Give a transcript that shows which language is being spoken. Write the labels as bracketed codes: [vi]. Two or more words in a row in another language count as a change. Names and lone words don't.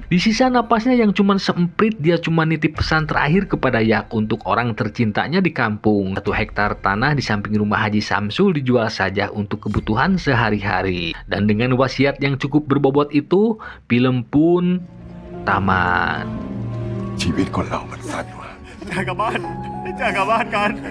[id] Di sisa napasnya yang cuma seemprit, dia cuma nitip pesan terakhir kepada Yak untuk orang tercintanya di kampung. 1 hektar tanah di samping rumah Haji Samsul dijual saja untuk kebutuhan sehari-hari. Dan dengan wasiat yang cukup berbobot itu, film pun tamat. [th] ชีวิตคนเรามันสั้นว่ะ [id] Jaga bahan. Jaga bahan kan.